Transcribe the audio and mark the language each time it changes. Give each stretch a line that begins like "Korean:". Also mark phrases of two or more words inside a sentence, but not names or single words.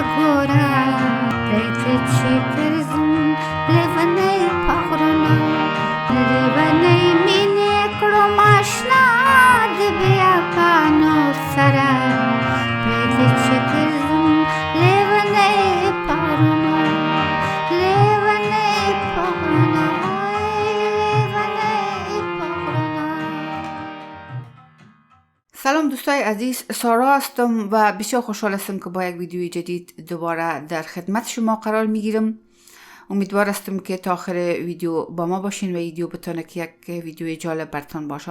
Pashto: ګوره پرېږده چې ګرځم لیونی په غرونو لیونی مینې کړم آشنا د بیابانو سره پرېږده چې ګرځم لیونی په غرونو لیونی په غرونو لیونی په غرونو.
Persian: سلام دوستای عزیز، سارا هستم و بسیار خوشحال هستم که با یک ویدیوی جدید دوباره در خدمت شما قرار میگیرم. امیدوار هستم که تا آخر ویدیو با ما باشین و ویدیو بتونه که یک ویدیو جالب براتون باشه.